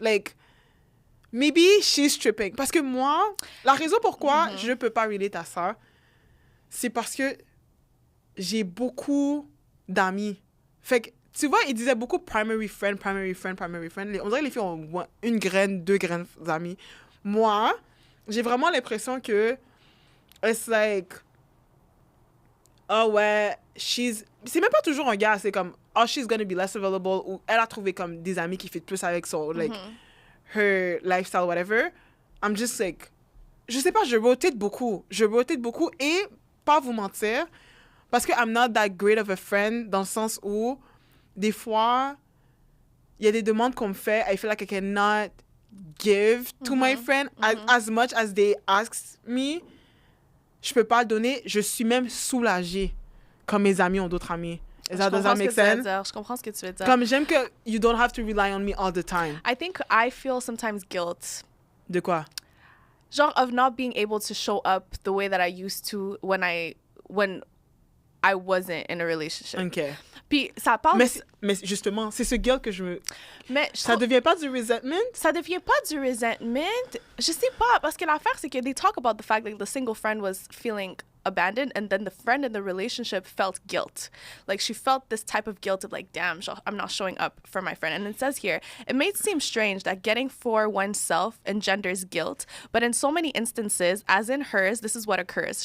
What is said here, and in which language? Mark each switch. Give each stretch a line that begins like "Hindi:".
English: Like, maybe she's tripping.
French: Parce que moi, la raison pourquoi je peux pas relate à ça, c'est parce que j'ai beaucoup d'amis. Fait que, tu vois, ils disaient beaucoup primary friend. On dirait que les filles ont une graine, 2 graines d'amis. Moi, j'ai vraiment l'impression que
English: it's like,
French: oh ouais, c'est même pas toujours un gars, c'est comme, oh,
English: she's gonna be less available,
French: ou elle a trouvé comme des amis qui fit plus avec son,
English: like, her lifestyle, whatever. I'm just like,
French: je sais pas, je rotate beaucoup et, pas vous mentir, parce que
English: I'm not that great of a friend,
French: dans le sens où, des fois, il y a des demandes qu'on me fait,
English: I feel like I cannot give to my friend as much as they ask me.
French: Je peux pas le donner. Je suis même soulagée quand mes amis ont d'autres amis.
English: Does that make sense?
French: Je comprends ce que tu veux dire. Comme j'aime que
English: you don't have to rely on me all the time. I think I feel sometimes guilt.
French: De quoi?
English: Genre of not being able to show up the way that I used to when I wasn't in a relationship. OK.
French: Puis ça parle... Mais justement, c'est ce guilt que je me... Mais ça devient pas du resentment? Ça devient pas du resentment. Je sais pas, parce que l'affaire, c'est que
English: they talk about the fact that the single friend was feeling abandoned, and then the friend in the relationship felt guilt. Like, she felt this type of guilt of like, damn, I'm not showing up for my friend. And it says here, it may seem strange that getting for oneself engenders guilt, but in so many instances, as in hers, this is what occurs.